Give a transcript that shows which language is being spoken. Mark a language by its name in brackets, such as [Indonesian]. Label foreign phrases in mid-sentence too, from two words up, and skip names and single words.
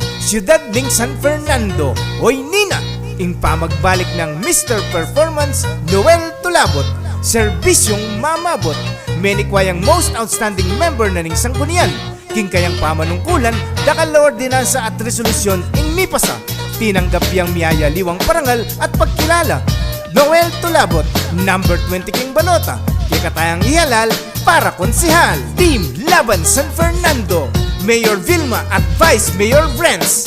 [Pampanga] Siyudad ng San Fernando, oy Nina, ing pamagbalik ng Mr. Performance, Noel Tulabot, serbisyong mamabot, menikwayang [English] most outstanding member [Pampanga] na ning sanggunian, king kayang pamanungkulan, dakal ordinansa at resolusyon ing mipasa, tinanggap yang miyaya liwang parangal at pagkilala. Noel Tulabot, number 20 king balota, kikatayang ihalal para konsihal. Team Laban San Fernando, Mayor Vilma at Vice Mayor Brents.